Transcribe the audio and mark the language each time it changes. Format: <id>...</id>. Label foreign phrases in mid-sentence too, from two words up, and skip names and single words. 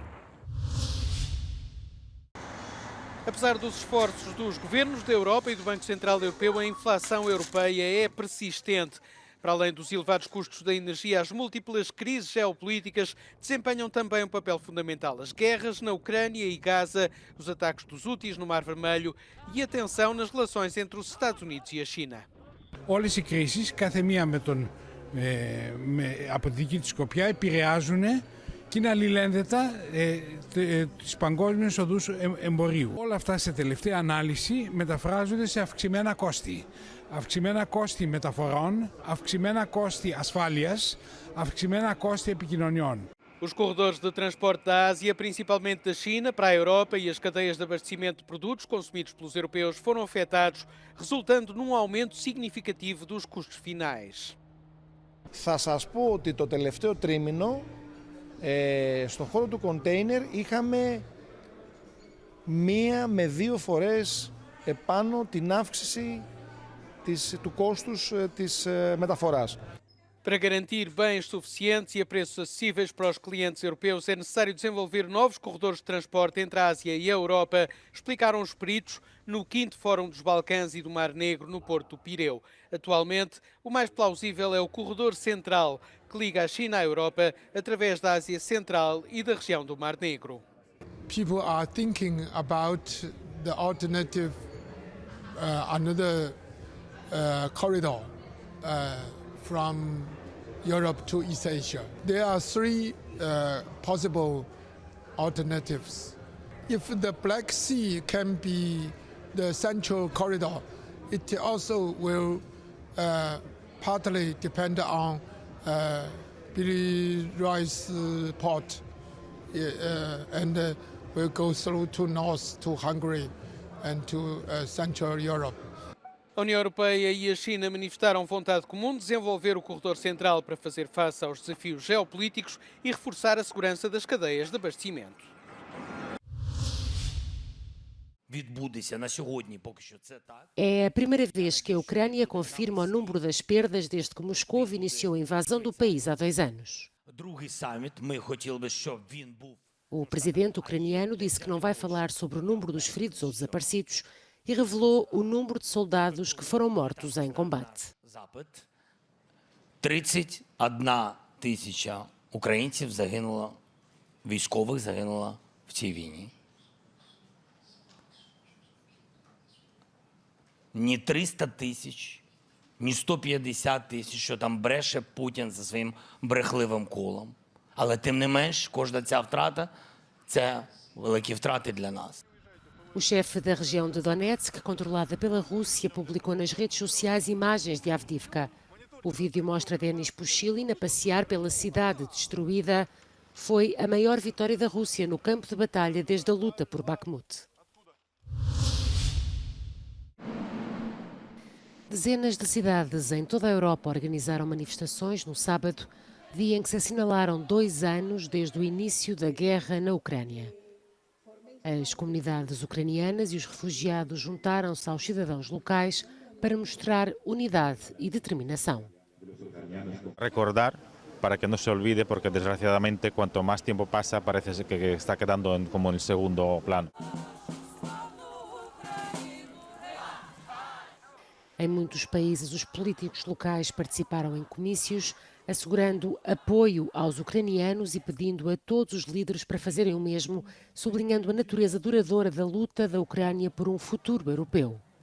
<pt>Apesar dos esforços dos governos da Europa e do Banco Central Europeu, a inflação europeia é persistente. Para além dos elevados custos da energia, as múltiplas crises geopolíticas desempenham também um papel fundamental. As guerras na Ucrânia e Gaza, os ataques dos Houthis no Mar Vermelho e a tensão nas relações entre os Estados Unidos e a China.</pt> <el>Όλες οι κρίσεις, κάθε μία από τη δική της σκοπιά, επηρεάζουν και είναι αλληλένδετα τις παγκόσμιες οδούς εμπορίου. Όλα αυτά σε τελευταία ανάλυση μεταφράζονται σε αυξημένα κόστη. Αυξημένα κόστη μεταφορών, αυξημένα κόστη ασφάλειας, αυξημένα κόστη επικοινωνιών.</el> <pt>Os corredores de transporte da Ásia, principalmente da China, para a Europa e as cadeias de abastecimento de produtos consumidos pelos europeus foram afetados, resultando num aumento significativo dos custos finais.</pt> <el>Θα σας πω ότι το τελευταίο τρίμηνο στον χώρο του κοντέινερ είχαμε 1 με 2 φορές επάνω την αύξηση του κόστους της μεταφοράς.</el> <pt>Para garantir bens suficientes e a preços acessíveis para os clientes europeus, é necessário desenvolver novos corredores de transporte entre a Ásia e a Europa, explicaram os peritos no 5º Fórum dos Balcãs e do Mar Negro, no Porto do Pireu. Atualmente, o mais plausível é o corredor central, que liga a China à Europa através da Ásia Central e da região do Mar Negro.</pt> <en>People are thinking about the alternative, another corridor from Europe to East Asia. There are 3 possible alternatives. If the Black Sea can be the central corridor, it also will partly depend on Belaru's port and will go through to north to Hungary and to Central Europe.</en> <pt>A União Europeia e a China manifestaram vontade comum de desenvolver o corredor central para fazer face aos desafios geopolíticos e reforçar a segurança das cadeias de abastecimento. É a primeira vez que a Ucrânia confirma o número das perdas desde que Moscou iniciou a invasão do país há 2 anos. O presidente ucraniano disse que não vai falar sobre o número dos feridos ou desaparecidos e revelou o número de soldados que foram mortos em combate.</pt> <uk>31 тисяча українців загинуло, військових загинуло в цій війні. Ні 300 тисяч, ні 150 тисяч, що там бреше Путін за своїм брехливим колом. Але тим не менш, кожна ця втрата – це великі втрати для нас.</uk> <pt>O chefe da região de Donetsk, controlada pela Rússia, publicou nas redes sociais imagens de Avdiivka. O vídeo mostra Denis Pushilin a passear pela cidade destruída. Foi a maior vitória da Rússia no campo de batalha desde a luta por Bakhmut. Dezenas de cidades em toda a Europa organizaram manifestações no sábado, dia em que se assinalaram 2 anos desde o início da guerra na Ucrânia. As comunidades ucranianas e os refugiados juntaram-se aos cidadãos locais para mostrar unidade e determinação.</pt> <es>Recordar para que no se olvide, porque desgraciadamente cuanto más tiempo pasa parece que está quedando como en segundo plano.</es> <pt>Em muitos países, os políticos locais participaram em comícios, assegurando apoio aos ucranianos e pedindo a todos os líderes para fazerem o mesmo, sublinhando a natureza duradoura da luta da Ucrânia por um futuro europeu.</pt>